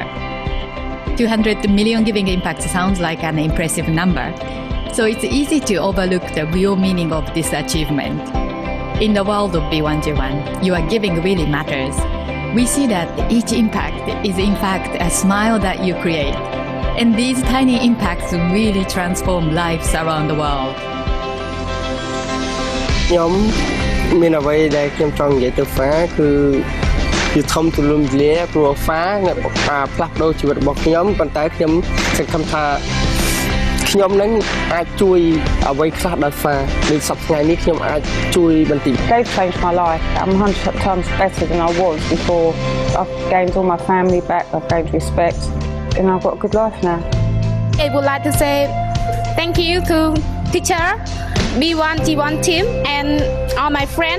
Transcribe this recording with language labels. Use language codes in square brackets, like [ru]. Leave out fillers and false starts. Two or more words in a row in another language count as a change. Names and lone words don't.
[en] 200 million giving impacts sounds like an impressive number, so it's easy to overlook the real meaning of this achievement. In the world of B1G1, your giving really matters. We see that each impact is in fact a smile that you create. And these tiny impacts really transform lives around the world. [km] ខ្ញុំមានអ្វីដែលខ្ញុំចង់និយាយទៅ FA គឺធំទូលំទូលាយព្រោះ FA ផ្លាស់ប្ដូរជីវិតរបស់ខ្ញុំប៉ុន្តែខ្ញុំសង្ឃឹមថាខ្ញុំនឹងអាចជួយអ្វីខ្លះដល់ FA ដូចសប្តាហ៍នេះខ្ញុំអាចជួយបន្តិច [en] They've changed my life. I'm 100 times better than I was before. I've gained all my family back. I've gained respect, and I've got a good life now. I would like to say thank you to teacher, B1G1 team, and all my friends.